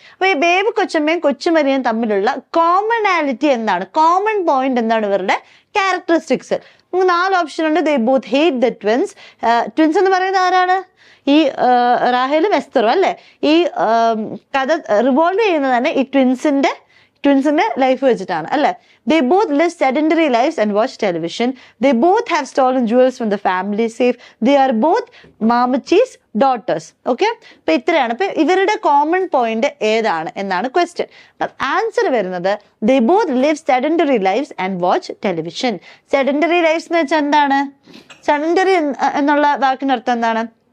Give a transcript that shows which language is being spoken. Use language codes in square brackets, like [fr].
[ml] അപ്പൊ ഈ ബേബി കൊച്ചമ്മയും കൊച്ചുമരിയും തമ്മിലുള്ള കോമണാലിറ്റി എന്താണ്? കോമൺ പോയിന്റ് എന്താണ് ഇവരുടെ ക്യാരക്ടറിസ്റ്റിക്സ്? 4 ഓപ്ഷൻ ഉണ്ട്. [en] They both hate the twins. [ml] Twins എന്ന് പറയുന്നത് ആരാണ്? ഈ റാഹേലും എസ്തറും, അല്ലെ? ഈ കഥ റിവോൾവ് ചെയ്യുന്നത് തന്നെ ഈ ട്വിൻസിന്റെ ലൈഫ് വെച്ചിട്ടാണ്, അല്ലെ? [en] They both live sedentary lives and watch television. They both have stolen jewels from the family safe. They are both Mamachi's daughters. [ml] Okay, അപ്പൊ ഇത്രയാണ്. അപ്പൊ ഇവരുടെ കോമൺ പോയിന്റ് ഏതാണ് എന്നാണ് ക്വസ്റ്റ്യൻ. ആൻസർ വരുന്നത് [en] they both live sedentary lives and watch television. [ml] Sedentary lives എന്ന് വെച്ചാൽ എന്താണ്? sedentary എന്നുള്ള വാക്കിനർത്ഥം എന്താണ്?